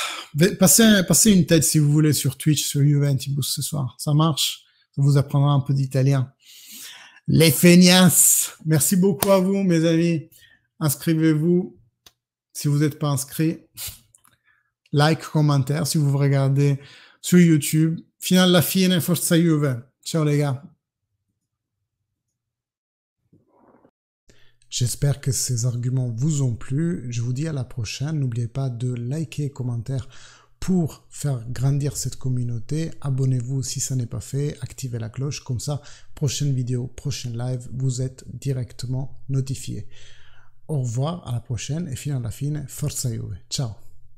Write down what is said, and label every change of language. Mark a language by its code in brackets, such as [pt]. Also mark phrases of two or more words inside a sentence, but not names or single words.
[fr] Passez une tête si vous voulez sur Twitch, sur Juventibus ce soir. Ça marche? Ça vous apprendra un peu d'italien. Les feignasses. Merci beaucoup à vous, mes amis. Inscrivez-vous si vous n'êtes pas inscrit. Like, commentaire si vous regardez sur YouTube. [it] Fino alla fine, forza Juve. [fr] Ciao les gars. J'espère que ces arguments vous ont plu. Je vous dis à la prochaine. N'oubliez pas de liker, commenter pour faire grandir cette communauté. Abonnez-vous si ça n'est pas fait. Activez la cloche. Comme ça, prochaine vidéo, prochain live, vous êtes directement notifié. Au revoir, à la prochaine et [it] fino alla fine, forza Juve. Ciao.